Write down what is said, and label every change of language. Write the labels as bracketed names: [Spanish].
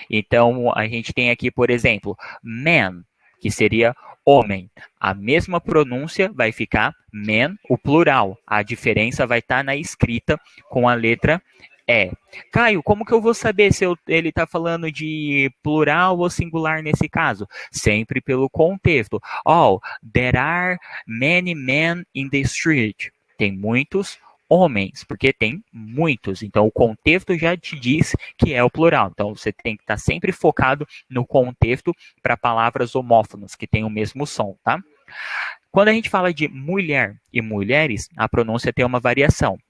[Portuguese] Então, a gente tem aqui, por exemplo, man, que seria homem. A mesma pronúncia vai ficar man, o plural. A diferença vai estar na escrita com a letra E. Caio, como que eu vou saber se ele está falando de plural ou singular nesse caso? Sempre pelo contexto. [English] Oh, there are many men in the street. [Portuguese] Tem muitos homens, porque tem muitos. Então, o contexto já te diz que é o plural. Então, você tem que estar sempre focado no contexto para palavras homófonas, que têm o mesmo som, tá? Quando a gente fala de mulher e mulheres, a pronúncia tem uma variação.